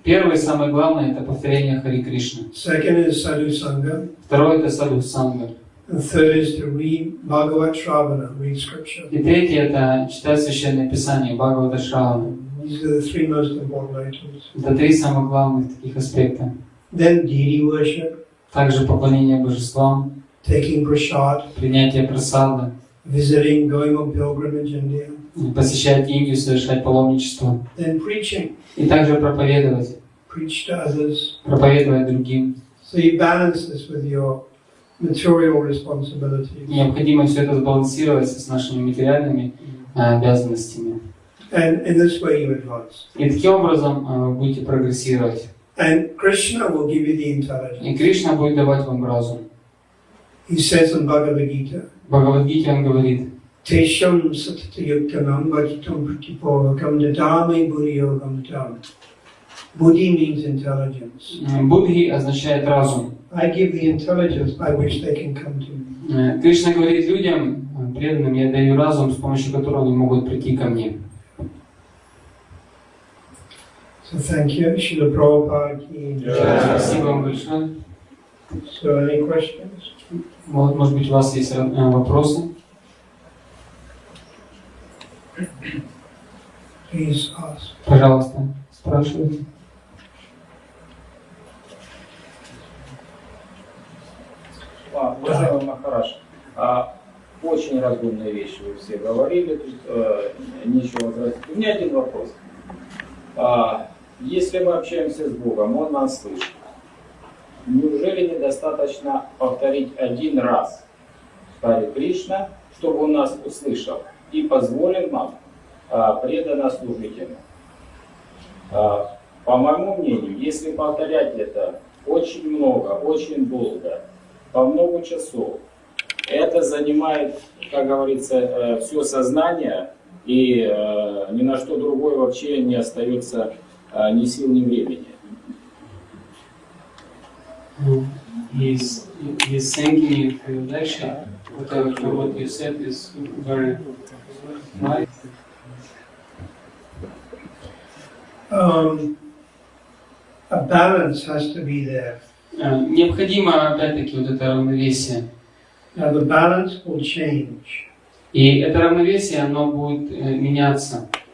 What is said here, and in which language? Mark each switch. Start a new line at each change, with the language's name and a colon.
Russian: Первое, самое главное, это повторение Хари Кришны.
English: Second is sadhu sangha.
Russian: Второе, это садху санга.
English: And third is to read Bhagavad Shravana, read scripture.
Russian: И третье, это читать Священное Писание, Бхагавата Шравана.
English: These are the 3 most important items.
Russian: Это 3 самых главных таких аспекта.
English: Then deity worship,
Russian: Также поклонение божествам,
English: taking prasad,
Russian: принятие прасада,
English: visiting, going on pilgrimage in India.
Russian: посещать Индию, совершать паломничество.
English: Then preaching,
Russian: И также проповедовать,
English: preach to others.
Russian: проповедовать другим.
English: So you balance this with your material responsibilities.
Russian: Необходимо все это сбалансировать с нашими материальными обязанностями.
English: And in this way you advance.
Russian: И таким образом вы будете прогрессировать.
English: And Krishna will give you the
Russian: И
English: intelligence.
Russian: Кришна будет давать вам разум.
English: He says in Bhagavad Gita,
Russian: В Бхагавад-гите он говорит:
Sanskrit: Tesham satatayuktanam vachitam pratipavakam dadami buddhiyogam tam.
English: Buddhi means intelligence.
Russian: Будхи означает разум.
English: I give the intelligence by which they can come to me.
Russian: Кришна говорит людям, преданным, я даю разум, с помощью которого они могут прийти ко мне.
English: So thank you, Шрила Прабхупада ki jai.
Russian: Спасибо вам большое.
English: So any questions?
Russian: Может быть, у вас есть вопросы?
English: Please ask.
Russian: Пожалуйста, спрашивайте. Уважаемый Махарадж, очень разумные вещи вы все говорили, тут нечего возразить. У меня один вопрос. Если мы общаемся с Богом, Он нас слышит. Неужели недостаточно повторить один раз Харе Кришна, чтобы Он нас услышал и позволил нам преданно служить Ему? По моему мнению, если повторять это очень много, очень долго, по много часов, это занимает, как говорится, все сознание, и ни на что другое вообще не остается ни сил, ни времени.
English: He's thanking you for your lecture. What you said is very right. A balance has to be there.
Russian: Необходимо, опять-таки, вот это равновесие.
English: Now the balance will change.
Russian: И это равновесие, оно будет меняться.